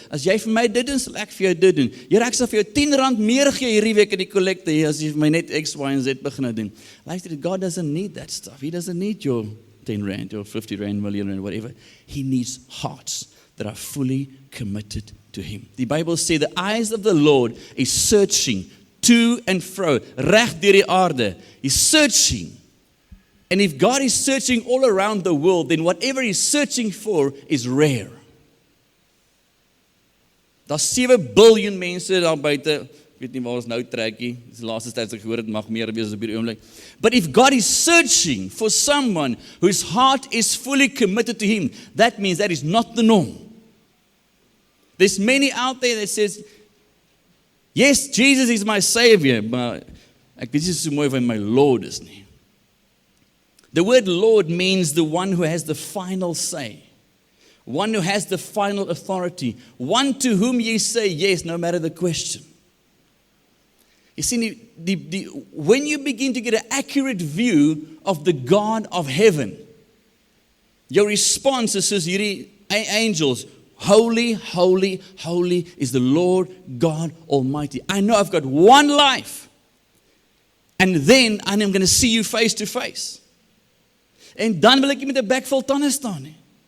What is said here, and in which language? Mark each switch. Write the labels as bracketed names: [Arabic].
[Afrikaans] As jy vir my dit doen, sal ek vir jou dit doen. Here, ek sal vir jou R10 meer gee hierdie week in die kollekte, as jy vir my net X, Y en Z begin doen. [English] Luister, God doesn't need that stuff. He doesn't need your 10 rand, your 50 rand, million rand, whatever. He needs hearts that are fully committed to him. [Afrikaans] Die Bybel sê, [English] the eyes of the Lord is searching to and fro, [Afrikaans] reg deur die aarde. [English] He's searching. And if God is searching all around the world, then whatever he's searching for is rare. [Afrikaans] Daar's 7 biljoen mense daar buite. Ek weet nie waar ons nou trek nie. Dis die laaste tyd as ek gehoor het, mag meer wees op hierdie oomblik. [English] But if God is searching for someone whose heart is fully committed to him, that means that is not the norm. There's many out there that says, yes, Jesus is my savior, [Afrikaans] maar ek weet nie so mooi van my Lord is nie. [English] The word Lord means the one who has the final say, one who has the final authority, one to whom ye say yes, no matter the question. You see, when you begin to get an accurate view of the God of heaven, your response is [Afrikaans] soos hierdie [English] angels, holy, holy, holy is the Lord God Almighty. I know I've got one life, and then I'm going to see you face to face. [Afrikaans] En dan wil ek nie met 'n bek vol tande staan nie.